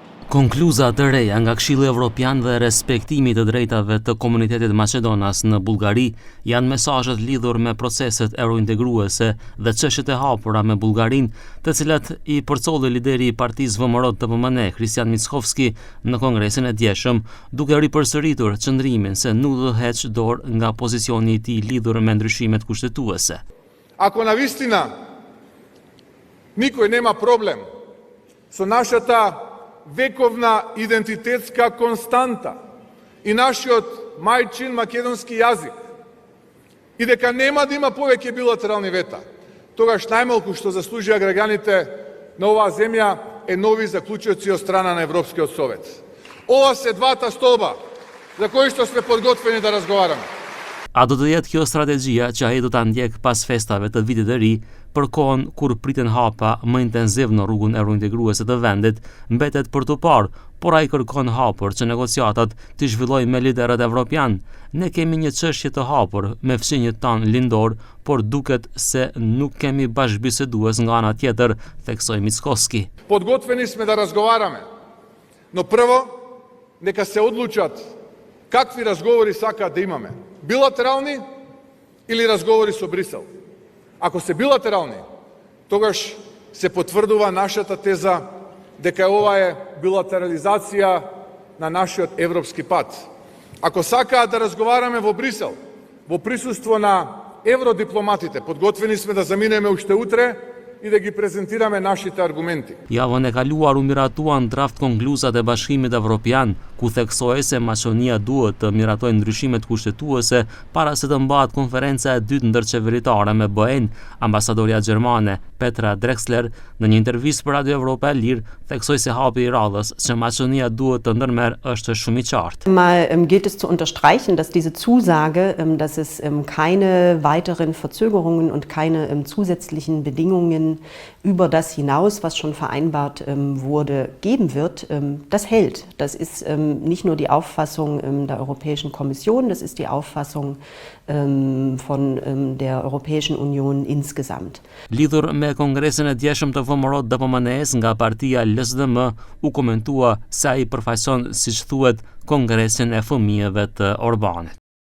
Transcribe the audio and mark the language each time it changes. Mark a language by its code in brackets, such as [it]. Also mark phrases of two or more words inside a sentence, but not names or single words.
[sq] Konkluza të reja nga Këshilli Evropian dhe respektimi të drejtave të komunitetit Maqedonas në Bullgari janë mesazhet lidhur me proceset eurointegruese dhe çështjet e hapura me Bullgarinë, të cilat i përcolli lideri i Partisë VMRO të TPMN, Kristian Mickovski, në kongresin e djeshëm, duke ripërsëritur qëndrimin se nuk do të heqë dorë nga pozicioni i tij lidhur me ndryshimet kushtetuese. [mk] Ако на вистина никој нема проблем со нашата вековна идентитетска константа и нашиот мајчин македонски јазик, и дека нема да има повеќе билатерални вета, тогаш најмалку што заслужија граѓаните на оваа земја е нови заклучоци од страна на Европскиот совет. Ова се двата столба за кои што сме подготвени да разговараме. [sq] A do të jetë kjo strategjia që ai do ta ndjek pas festave të vitit të ri, për kohën kur priten hapa më intenziv në rrugën eurointegruese të vendit, mbetet për të parë, por ai kërkon hapur që negociatat të zhvillojnë me liderët evropian. Ne kemi një çështje të hapur me fshinjët tanë lindor, por duket se nuk kemi bashkëbisedues nga ana tjetër, theksoi Mickovski. [mk] Подготвени сме да разговараме, но прво нека се одлучат какви разговори сакаат да имаме. Билатерални или разговори со Брисел. Ако се билатерални, тогаш се потврдува нашата теза дека ова е билатерализација на нашиот европски пат. Ако сакаат да разговараме во Брисел, во присуство на евродипломатите, подготвени сме да заминеме уште утре и да ги презентираме нашите аргументи. [sq] Javën e kaluar u miratuan draft konkluzat e Bashkimit Evropian, ku theksoi se Maqedonia duhet të miratojë ndryshimet kushtetuese para se të mbahet konferenca e dytë ndërqeveritare me BE-n. Ambasadorja gjermane Petra Drexler në një intervistë për Radio Evropa e Lirë theksoi se hapi i radhës që Maqedonia duhet të ndërmerr është shumë i qartë. [de] Mal gilt es zu unterstreichen, dass diese Zusage, dass es keine weiteren Verzögerungen und keine zusätzlichen Bedingungen über das hinaus, was schon vereinbart wurde, geben wird, das hält. Das ist nicht nur die Auffassung der Europäischen Kommission, das ist die Auffassung von der Europäischen Union insgesamt. [sq] Lidhur me kongresin e djeshëm të VMRO të TPMN-s nga partia LSDM, u komentua se ai përfaqëson, siç thuhet, kongresin e fëmijëve të Orbanit.